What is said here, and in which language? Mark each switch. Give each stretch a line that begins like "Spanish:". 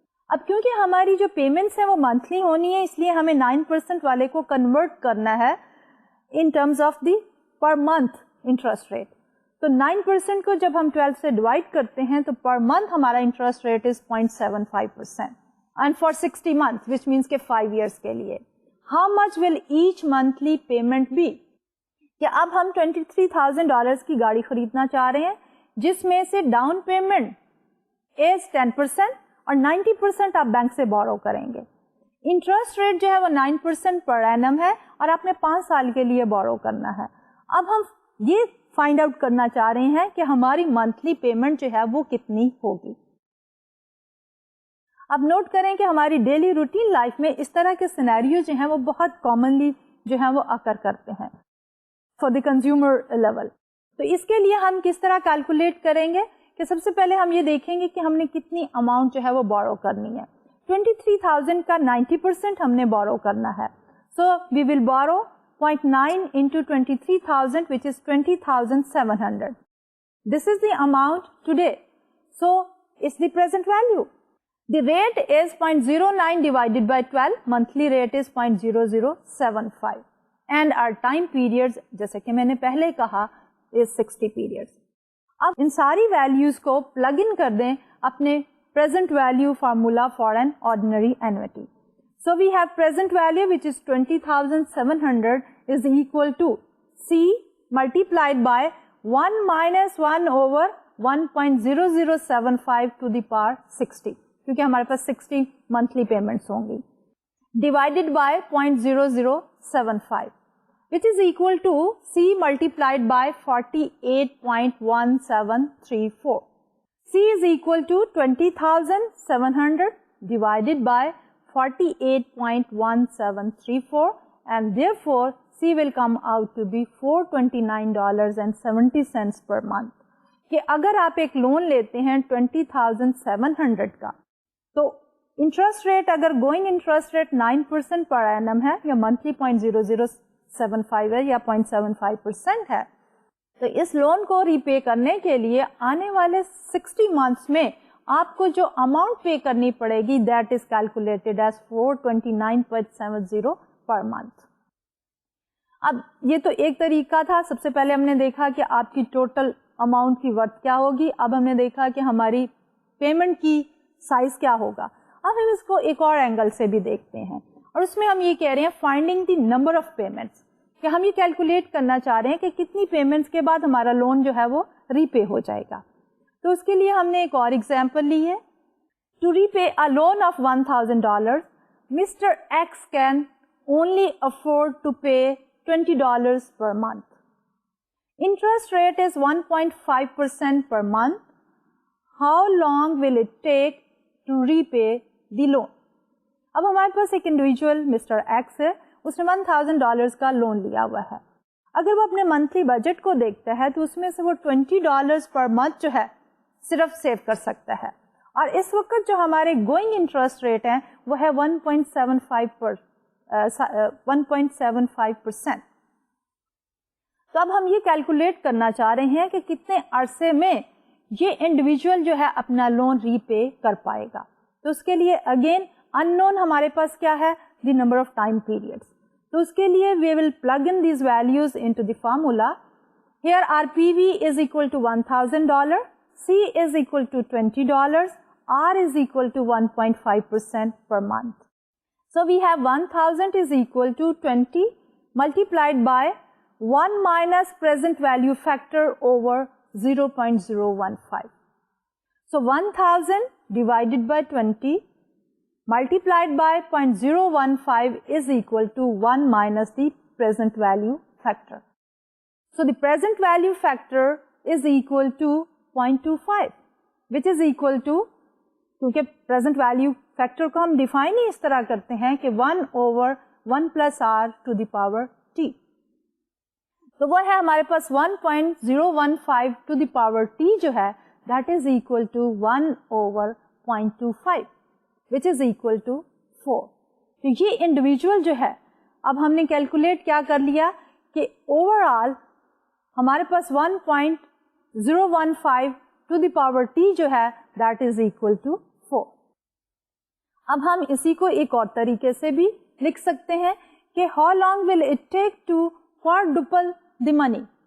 Urdu: اب کیونکہ ہماری جو پیمنٹس ہیں وہ منتھلی ہونی ہے, اس لیے ہمیں 9% والے کو کنورٹ کرنا ہے
English: In terms of the per month interest rate.
Urdu: تو 9% کو جب ہم 12 سے ڈیوائڈ کرتے ہیں تو پر منتھ ہمارا interest rate is 0.75%,
English: and for 60 months which means
Urdu: کہ
English: 5 years
Urdu: کے لیے.
English: How much will each monthly payment be?
Urdu: کہ اب ہم $23,000 کی گاڑی خریدنا چاہ رہے ہیں جس میں سے ڈاؤن پیمنٹ از 10% اور 90% آپ بینک سے بورو کریں گے. انٹرسٹ ریٹ جو ہے وہ 9% پر اینم ہے اور آپ نے 5 سال کے لیے بورو کرنا ہے. اب ہم یہ فائنڈ آؤٹ کرنا چاہ رہے ہیں کہ ہماری منتھلی پیمنٹ جو ہے وہ کتنی ہوگی. اب نوٹ کریں کہ ہماری ڈیلی روٹین لائف میں اس طرح کے سینیریو جو ہیں وہ بہت کامنلی جو ہیں وہ اکر کرتے ہیں
English: For the consumer level.
Urdu: تو اس کے لیے ہم کس طرح کیلکولیٹ کریں گے کہ سب سے پہلے ہم یہ دیکھیں گے کہ ہم نے کتنی اماؤنٹ جو ہے وہ بورو کرنی ہے. 23,000 کا 90% ہم نے بورو کرنا ہے.
English: So we will borrow 0.9 into 23,000, which is 20,700. This is the amount today. So it's the present value. The rate is 0.09 divided by 12. Monthly rate is 0.0075. And our time periods,
Urdu: جیسے کہ میں نے پہلے کہا,
English: is 60 periods.
Urdu: اب ان ساری ویلیوز کو پلگ ان کر دیں اپنے
English: present value formula for an ordinary annuity. So we have present value, which is 20,700, is equal to C multiplied by 1 minus 1 over 1.0075 to the power 60,
Urdu: کیونکہ ہمارے پاس 60 monthly payments ہوں گی,
English: divided by 0.0075, which is equal to C multiplied by 48.1734. C is equal to 20,700 divided by 48.1734, and therefore C will come out to be $429.70 per month.
Urdu: کہ اگر آپ ایک loan لیتے ہیں 20,700 کا, تو انٹرسٹ ریٹ اگر going interest rate 9% per annum ہے یا منتھلی 0.0075 ہے یا 0.75% ہے, تو اس لون کو ری پے کرنے کے لیے آنے والے
English: 60 months
Urdu: میں آپ کو جو اماؤنٹ پے کرنی پڑے گی,
English: That is calculated as 429.70 per month.
Urdu: اب یہ تو ایک طریقہ تھا. سب سے پہلے ہم نے دیکھا کہ آپ کی ٹوٹل اماؤنٹ کی ورتھ کیا ہوگی. اب ہم نے دیکھا کہ ہماری پیمنٹ کی سائز کیا ہوگا. اب ہم اس کو ایک اور اینگل سے بھی دیکھتے ہیں, اور اس میں ہم یہ کہہ رہے ہیں
English: finding the number of payments,
Urdu: کہ ہم یہ کیلکولیٹ کرنا چاہ رہے ہیں کہ کتنی پیمنٹس کے بعد ہمارا لون جو ہے وہ ری پے ہو جائے گا. تو اس کے لیے ہم نے ایک اور ایگزامپل لی ہے.
English: To repay a loan of $1,000, Mr. X can only afford to pay $20 per month. Interest rate is 1.5% per month. How long will it take to repay the loan?
Urdu: اب ہمارے پاس ایک انڈیویجول مسٹر ایکس ہے, اس نے $1,000 کا loan لیا ہوا ہے. اگر وہ اپنے منتھلی بجٹ کو دیکھتا ہے تو اس میں سے وہ $20 پر منتھ جو ہے صرف سیو کر سکتا ہے, اور اس وقت جو ہمارے گوئنگ انٹرسٹ ریٹ ہیں وہ ہے 1.75%. تو اب ہم یہ کیلکولیٹ کرنا چاہ رہے ہیں کہ کتنے عرصے میں یہ انڈیویجول جو ہے اپنا لون ری پے کر پائے گا. تو اس کے لیے اگین ان نون ہمارے پاس کیا ہے,
English: The number of time periods.
Urdu: تو اس کے لیے
English: We will plug in these values into the formula. Here are P V is equal to $1,000, C is equal to $20, R is equal to 1.5% per month. So we have 1,000 is equal to 20 multiplied by 1 minus present value factor over 0.015. So 1,000 divided by 20 multiplied by 0.015 is equal to 1 minus the present value factor. So the present value factor is equal to 0.25, which is equal to,
Urdu: کیونکہ
English: present value factor
Urdu: کو ہم define ہی اس طرح کرتے ہیں کہ
English: 1 over 1 plus r to the power t.
Urdu: تو وہ ہے ہمارے پاس
English: 1.015 to the power t
Urdu: جو ہے,
English: that is equal to 1 over 0.25, which is equal to 4.
Urdu: تو یہ انڈیویجول جو ہے, اب ہم نے کیلکولیٹ کیا کر لیا کہ اوور آل ہمارے پاس
English: 1.015 to the power t
Urdu: جو ہے
English: that is equal to 4.
Urdu: اب ہم اسی کو ایک اور طریقے سے بھی لکھ سکتے ہیں کہ
English: how long will it take to quadruple the money?